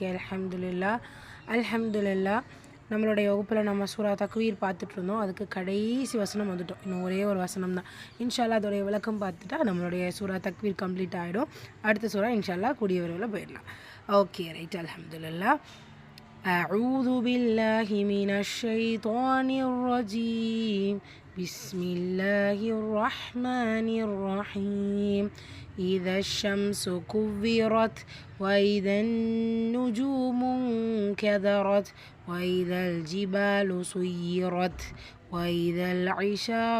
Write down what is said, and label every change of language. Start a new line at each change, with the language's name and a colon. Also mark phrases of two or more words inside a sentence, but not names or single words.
Tamil: அல்ஹம்துலில்லாஹ். நம்மளுடைய வகுப்பில் நம்ம சூரா தக்வீர் பார்த்துட்டு இருந்தோம். அதுக்கு கடைசி வசனம் வந்துட்டோம். இன்னும் ஒரே ஒரு வசனம் தான். இன்ஷால்லா அதோடைய விளக்கம் பார்த்துட்டா நம்மளுடைய சூரா தக்வீர் கம்ப்ளீட் ஆகிடும். அடுத்த சூரா இன்ஷால்லா கூடிய விரைவில் போயிடலாம்.
English: okay right. அல்ஹம்துலில்லாஹ்.
Arabic: أعوذ بالله من الشيطان الرجيم. بسم الله الرحمن الرحيم. إذا الشمس كورت وإذا النجوم انكدرت وإذا الجبال سيرت وإذا العشار